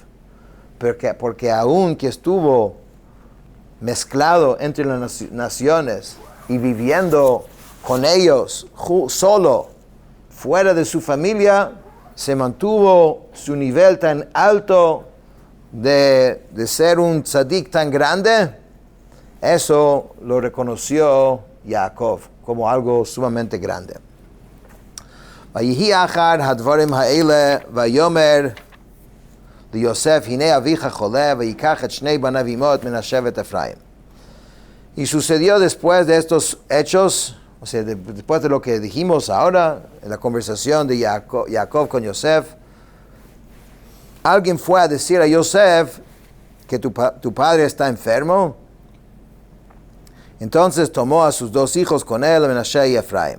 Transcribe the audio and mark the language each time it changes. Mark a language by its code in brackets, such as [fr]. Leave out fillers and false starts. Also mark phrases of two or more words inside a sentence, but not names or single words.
[es] Porque aun que estuvo mezclado entre las naciones y viviendo con ellos solo, fuera de su familia, se mantuvo su nivel tan alto de ser un tzadik tan grande. Eso lo reconoció Jacob como algo sumamente grande. [he] ויהי אחר הדברים האלה, ויאמר ליוסף, הנה אביך חולה, ויקח את שני בניו עמו מן השבט אפרים. [es] Y sucedió después de estos hechos, o sea, después de lo que dijimos ahora, en la conversación de Jacob con Yosef, alguien fue a decir a Yosef que tu padre está enfermo. Entonces tomó a sus dos hijos con él, Menashe y Efraim.